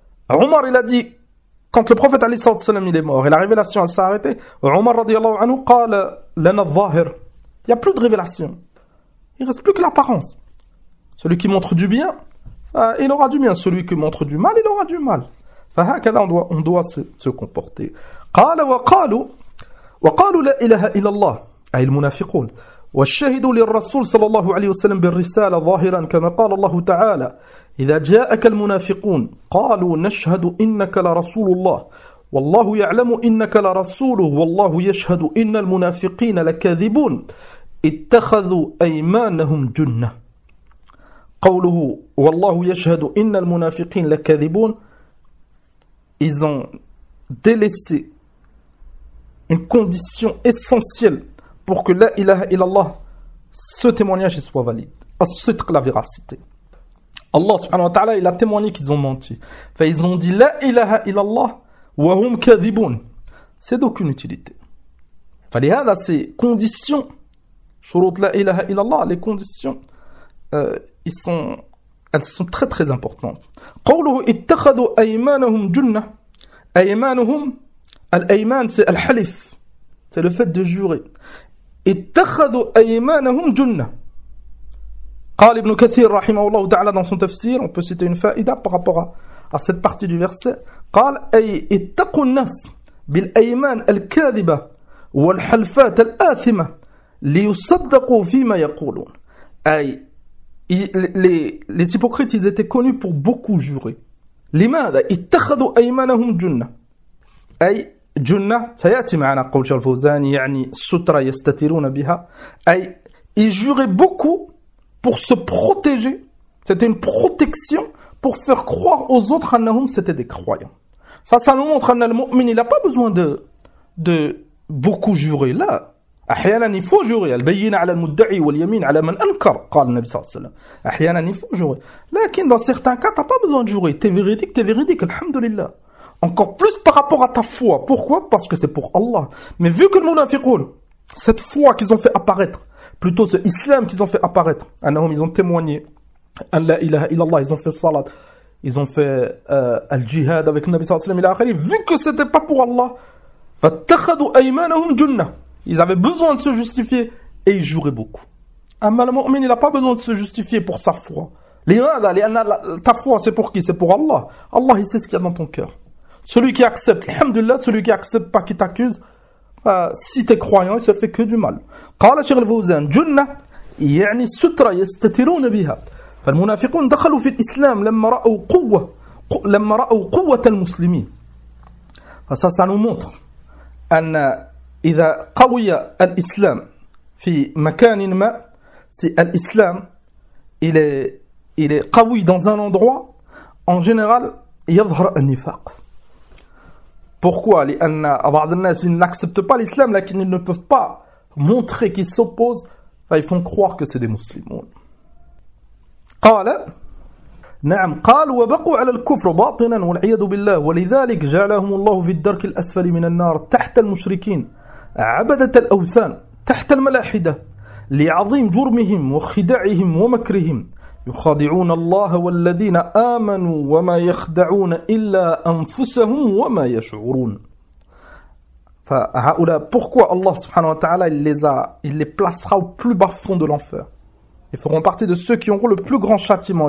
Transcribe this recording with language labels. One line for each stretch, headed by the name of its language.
French: Omar, il a dit, quand le prophète alayhi salatu wassalam il est mort et la révélation elle s'est arrêtée, Omar radiallahu anhu
Arabic: قال لنا الظاهر.
French: Il n'y a plus de révélation. Il ne reste plus que l'apparence. Celui qui montre du bien, il aura du bien. Celui qui montre du mal, il aura du mal.
Arabic: فهكذا
French: on doit se comporter.
Arabic: قال وقالوا لا إله إلا الله أي المنافقون والشهد للرسول صلى الله عليه وسلم بالرسالة ظاهرا كما قال الله تعالى إذا جاءك المنافقون قالوا نشهد إنك لرسول الله والله يعلم إنك لرسوله والله يشهد إن المنافقين لكاذبون اتخذوا أيمانهم جنة قوله والله يشهد إن المنافقين لكاذبون.
French: Ils ont délaissé une condition essentielle pour que la ilaha illallah, ce témoignage soit valide. As-sidq, la véracité. Allah subhanahu wa ta'ala, il a témoigné qu'ils ont menti. Fait, ils ont dit la ilaha illallah,
Arabic: wa hum kadhibun.
French: C'est d'aucune utilité. Fait, les hadas, ces conditions, shurut la ilaha illallah, les conditions, elles sont très très importantes.
Arabic: Qawluhu ittakhadu aymanahum junna. Aymanahum, al-ayman,
French: c'est al-halif. C'est le fait de jurer.
Arabic: اتخذوا أيمانهم جنة قال ابن كثير رحمه الله تعالى
French: dans son tafsir, on peut citer une faïda par rapport à cette partie du verset.
Arabic: قال أي اتقوا الناس بالأيمان الكاذبة والحلفات الآثمة ليصدقوا فيما يقولون.
French: أي les hypocrites, ils étaient connus pour beaucoup jurer.
Arabic: لماذا اتخذوا أيمانهم جنة. أي جنة سيأتي معنا قول الفوزان يعني سترة يستترون بها.
French: أي ils juraient beaucoup pour se protéger. C'était une protection pour faire croire aux autres qu'ils c'était des croyants. Ça nous montre que le mu'min n'a pas besoin de beaucoup jurer. Là, أحيانًا il faut jurer.
Arabic: البيّن على المدعي واليمين على من أنكر. قال النبي صلى الله عليه وسلم.
French: أحيانًا il faut jurer. Mais dans certains cas, t'as pas besoin de jurer. T'es véridique. Alhamdulillah. Encore plus par rapport à ta foi. Pourquoi? Parce que c'est pour Allah. Mais vu que le munafiqoun, cette foi qu'ils ont fait apparaître, plutôt ce islam qu'ils ont fait apparaître, ils ont témoigné, ils ont fait salat, ils ont fait al-jihad avec le Nabi sallallahu alayhi wa sallam, vu que ce n'était pas pour Allah, ils avaient besoin de se justifier et ils juraient beaucoup. Mais le mu'min, il n'a pas besoin de se justifier pour sa foi. Ta foi, c'est pour qui? C'est pour Allah. Allah, il sait ce qu'il y a dans ton cœur. Celui qui accepte, alhamdulillah, celui qui accepte pas, qui t'accuse, si t'es croyant, il se fait que du mal.
Arabic: قال شيخ الفوزان جنة يعني سترة يستترون بها. فالمنافقون دخلوا في الإسلام لما رأوا قوة المسلمين. فساسان ومطر أن إذا قوي الإسلام في مكان ما,
French: si
Arabic: الإسلام
French: il est
Arabic: قوي
French: dans un endroit, en général
Arabic: يظهر النفاق.
French: Pourquoi?
Arabic: لأن بعض الناس
French: n'acceptent pas l'islam,
Arabic: لكن
French: ils ne peuvent pas montrer qu'ils s'opposent, enfin, ils font croire que c'est des musulmans.
Arabic: قال نعم قال وبقوا على الكفر باطنا والعياذ بالله ولذلك جعلهم الله في الدرك الأسفل من النار تحت المشركين عبدة الأوثان تحت الملاحدة لعظيم جرمهم وخداعهم ومكرهم يخادعون الله والذين آمنوا وما يخدعون إلا أنفسهم وما يشعرون.
French: فهؤلاء, pourquoi Allah سبحانه وتعالى il les placera au plus bas fond de l'enfer. Ils feront partie de ceux qui auront le plus grand châtiment.